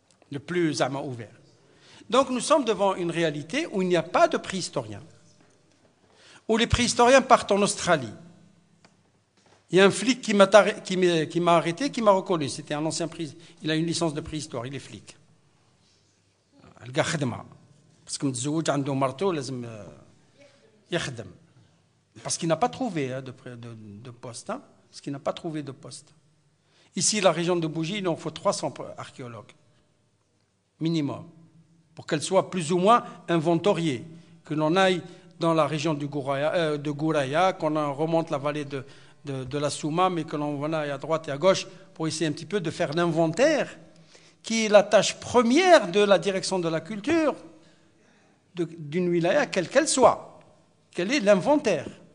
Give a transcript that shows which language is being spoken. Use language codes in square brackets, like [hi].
[fr] Le plus ouvert. Donc nous sommes devant une réalité où il n'y a pas de préhistoriens. Où les préhistoriens partent en Australie. Il y a un flic qui m'a arrêté, qui m'a reconnu. C'était un ancien préhistoire. Il a une licence de préhistoire, il est flic. [ar] القى خدمة. [fr] Parce que [ar] متزوج عنده مرته لازم يخدم. [fr] Parce qu'il n'a pas trouvé de poste. Hein? Parce qu'il n'a pas trouvé de poste. Ici, la région de Bougie, il en faut 300 archéologues. Minimum. Pour qu'elle soit plus ou moins inventoriée. Que l'on aille dans la région de Gouraya, qu'on remonte la vallée de la Souma, mais que l'on aille à droite et à gauche pour essayer un petit peu de faire l'inventaire, qui est la tâche première de la direction de la culture d'une wilaya, quelle qu'elle soit. Quel est l'inventaire?